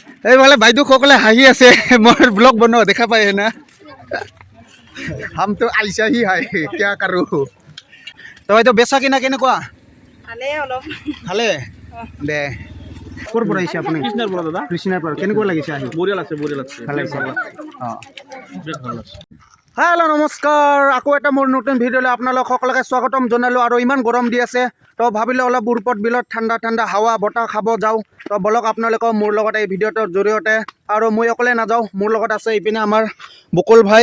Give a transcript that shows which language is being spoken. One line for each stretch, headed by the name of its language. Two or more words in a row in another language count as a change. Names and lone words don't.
Assamese: এইফালে বাইদেউ সকলে হাঁহি আছে মোৰ ব্লগ বনোৱা দেখা পাই না
Hindi: हम तो ऐसा ही है क्या करूँ तो
Assamese: বাইদেউ বেচা কিনা কেনেকুৱা ভালে অলপ ভালে দে ক'ৰ পৰা আহিছে আপুনি কৃষ্ণৰ পৰা দাদা কৃষ্ণৰ পৰা কেনেকুৱা লাগিছে আহি বঢ়িয়া লাগছে ভালে লাগিছে অঁ বিৰাট ভাল লাগছে হেল্ল' নমস্কাৰ আকৌ এটা মোৰ নতুন ভিডিঅ'লৈ আপোনালোক সকলোকে স্বাগতম জনালোঁ আৰু ইমান গৰম দি আছে তো ভাবিলোঁ অলপ উৰপদ বিলত ঠাণ্ডা ঠাণ্ডা হাৱা বতাহ খাব যাওঁ তো বলক আপোনালোকক মোৰ লগত এই ভিডিঅ'টোৰ জৰিয়তে আৰু মই অকলে নাযাওঁ মোৰ লগত আছে ইপিনে আমাৰ বকুল ভাই